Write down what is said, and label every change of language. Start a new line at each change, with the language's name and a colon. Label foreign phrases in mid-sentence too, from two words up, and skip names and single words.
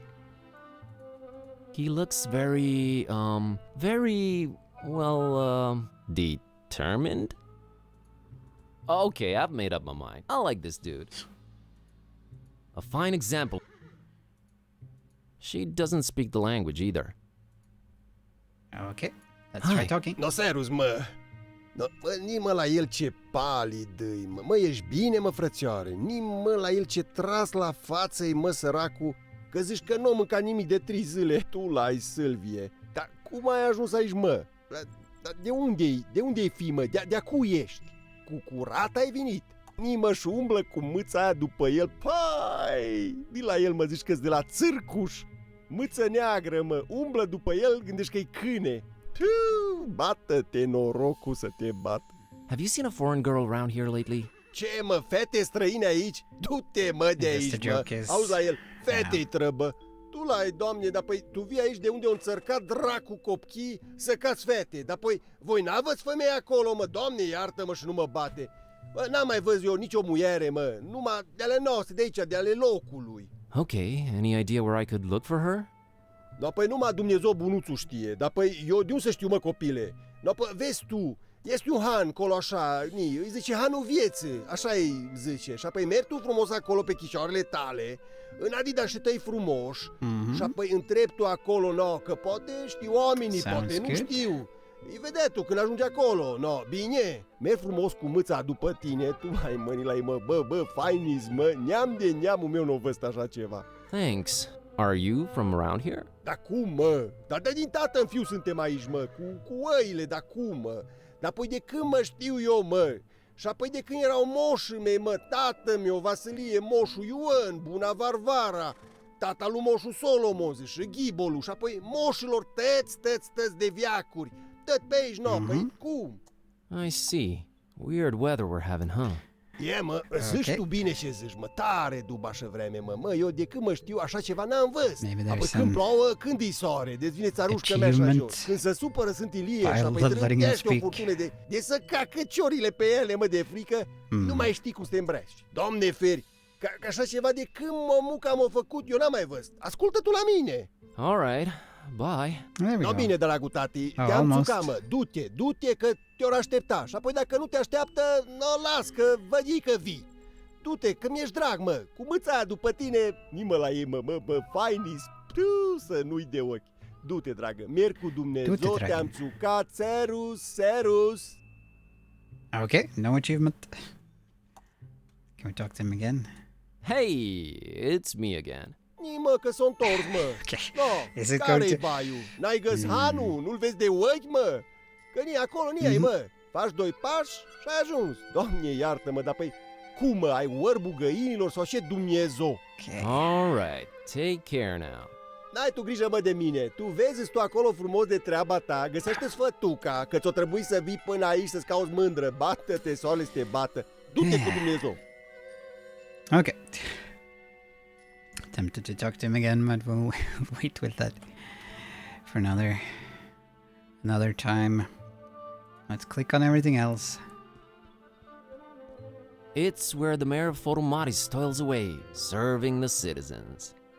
English: He looks very, determined? Okay, I've made up my mind. I like this dude. A fine example. She doesn't speak the language either. Okay, let's Hi. try talking.
Romanian: No, serus, mă. No, mă, nimă la el ce palid-i, mă. Mă, ești bine, mă, frățioare? Nimă la el ce tras la față-i, mă, săracu, că zici că nu mânca nimic de 3 zile. Tu l-ai, Sâlvie. Dar cum ai ajuns aici, mă? Dar de unde-i? De unde-i fi, mă? De-a cui ești? Cu curat ai venit? Nimă și umblă cu mâța aia după el. Pai! Di la el, mă, zici că-s de la țârcuș. Mâță neagră, mă, umblă după el, gândești că-i câine. Bată-te, norocul să te bat.
English: Have you seen a foreign girl around here lately?
Romanian: Ce, mă, fete străine aici? Du-te, mă, de
English: I guess
Romanian: aici,
English: the
Romanian: mă.
English: joke is-
Romanian: Auzi la el, fete-i
English: Yeah.
Romanian: trăbă. Tu l-ai, doamne, dar păi tu vii aici de unde o înțărcat dracu copchii să cați fete. Dar păi voi n-aveți femei acolo, mă, doamne, iartă-mă și nu mă bate. Bă, n-am mai văzut eu nicio muiere, mă, numai de ale noastre, de aici, de ale locului.
English: Okay, any idea where I could look for her?
Romanian: Da, păi numai Dumnezeu bunuțul știe, dar păi eu de unde să știu, mă, copile? Da, păi vezi tu, este un han acolo așa, îi zice hanul vieții, așa îi zice, și apoi mergi tu frumos acolo pe chișoarele tale, în adidașii tăi frumoși, și apoi întrebi tu acolo, no, că poate știu oamenii,
English: Sounds
Romanian: poate nu
English: good.
Romanian: știu. Îi vede tu când ajungi acolo, no, bine, mergi frumos cu mâța după tine, tu mai mâni la ei, mă, bă, fainis, mă, neam de neamul meu n-o văzut așa ceva.
English: Thanks. Are you from around here?
Romanian: Dar cum, mă? Dar de din tată în fiu suntem aici, mă, cu oile, dar cum, mă? Dar păi de când mă știu eu, mă? Și apoi de când erau moșii mei, mă, tată meu, Vasilie, moșul Ioan, Buna Varvara, tata lui moșul Solomon, și Ghibolu, și apoi moșilor tăți de viacuri, tot pe aici, no, păi cum?
English: I see. Weird weather we're having, huh?
Romanian: E, mă, zici tu bine ce zici, mă, tare dubașă vreme, mă, eu de când mă știu așa ceva n-am văzut.
English: Maybe there's
Romanian: Apoi
English: some
Romanian: când plouă, când îi soare, deci vine țarușcă mea așa
English: achievement
Romanian: jos. Când se supără sunt Ilie și
English: file
Romanian: apoi
English: of letting him
Romanian: trântește o
English: speak.
Romanian: furtună de să cacă ciorile pe ele, mă, de frică, nu mai știi cum să te îmbraci. Doamne feri, că așa ceva de când muca m-a făcut, eu n-am mai văzut. Ascultă tu la mine.
English: All right. Bye. There we
Romanian: No,
English: go.
Romanian: bine, dragul tati,
English: Oh,
Romanian: te-am
English: almost.
Romanian: țucat, mă, du-te că te-or aștepta. Și apoi dacă nu te așteaptă, no, las că văd ei că vii. Du-te, că mi-ești drag, mă, cu mâța aia după tine, nimă la ei, mă, fainis, să nu-i de ochi. Du-te, dragă, merg cu Dumnezeu, Du-te, dragă. te-am țucat, serus.
English: Okay, no achievement. Can we talk to him again? Hey, it's me again.
Romanian: Nimă că s-o întors, mă.
English: Okay.
Romanian: No,
English: Is it
Romanian: care-i
English: going to-
Romanian: baiul? N-ai găsit hanul? Nu-l vezi de ochi, mă? Că ni acolo, ni ai, mă. Faci 2 pași și ai ajuns. Doamne, iartă-mă, dar păi cum, mă, ai orbul găinilor sau ce Dumnezeu?
English: Okay. All right. Take care now.
Romanian: N-ai tu grijă, mă, de mine. Tu vezi tu acolo frumos de treaba ta, găsește-ți fătuca, că ți-o trebuie să vii până aici să-ți cauți mândră. Bată-te, soarele să te bată. Du-te cu Dumnezeu.
English: Okay. Tempted to talk to him again, but we'll wait with that for another time. Let's click on everything else. It's where the mayor of Fotomaris toils away, serving the citizens.